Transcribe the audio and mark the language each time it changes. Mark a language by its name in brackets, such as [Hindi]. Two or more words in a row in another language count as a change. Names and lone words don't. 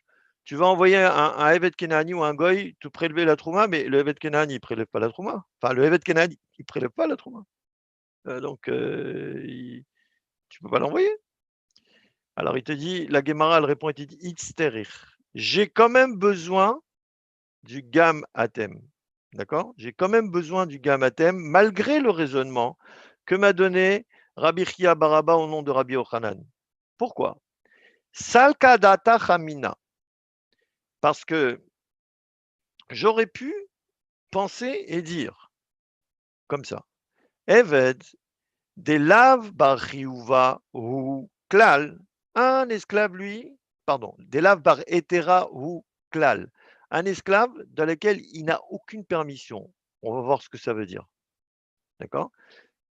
[French] Tu vas envoyer un [Hebrew] עבד כנעני [French] ou un goy te prélever la trouma, mais le Evet Kenani il prélève pas la trouma. Enfin le Evet Kenani il prélève pas la trouma. Donc tu peux pas l'envoyer. Alors il te dit, la Gemara elle répond, il te dit Itzterich. J'ai quand même besoin du [Hebrew] גם אתם. [French] D'accord? J'ai quand même besoin du [Hebrew] גם אתם, [French] malgré le raisonnement que m'a donné Rabbi Chia Baraba au nom de Rabbi Yochanan. Pourquoi? [Aramaic] סלקא דעתך אמינא. [French] Parce que j'aurais pu penser et dire comme ça. [Aramaic] עבד דלאו בר חיובא הוא כלל. [French] Un esclave, lui, pardon, [Aramaic] דלאו בר היתרא הוא כלל. [French] Un esclave dans lequel il n'a aucune permission. On va voir ce que ça veut dire. D'accord?